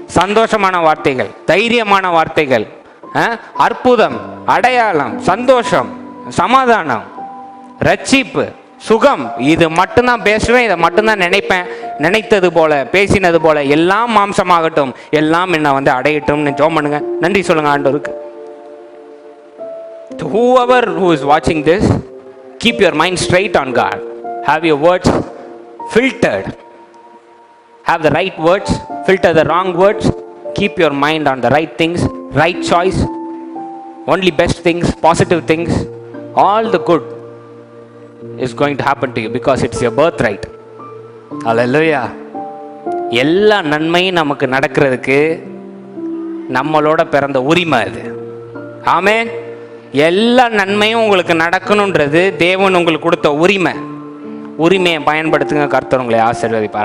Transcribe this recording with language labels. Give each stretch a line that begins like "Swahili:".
Tamil: சந்தோஷமான வார்த்தைகள், தைரியமான வார்த்தைகள், அற்புதம், அடையாளம், சந்தோஷம், சமாதானம், ரட்சிப்பு, சுகம், இது மட்டும்தான் பேசுவேன், இதை மட்டும்தான் நினைப்பேன். நினைத்தது போல பேசினது போல எல்லாம் மாம்சமாகட்டும், எல்லாம் என்ன வந்து அடையட்டும்னு ஜெபம் பண்ணுங்க. நன்றி சொல்லுங்க ஆண்டவருக்கு.
English: Whoever who is watching this, keep your mind straight on God. Have your words filtered. Have the right words, filter the wrong words. Keep your mind on the right things, right choice, only best things, positive things. All the good is going to happen to you because it's your birthright. Hallelujah.
Tamil: எல்லா நன்மையும் நமக்கு நடக்கிறதுக்கு நம்மளோட பிறந்த உரிமை அது. ஆமென். எல்லா நன்மையும் உங்களுக்கு நடக்கணுன்றது தேவன் உங்களுக்கு கொடுத்த உரிமை. உரிமையை பயன்படுத்துங்க, கர்த்தர் உங்களை ஆசீர்வதிப்பார்.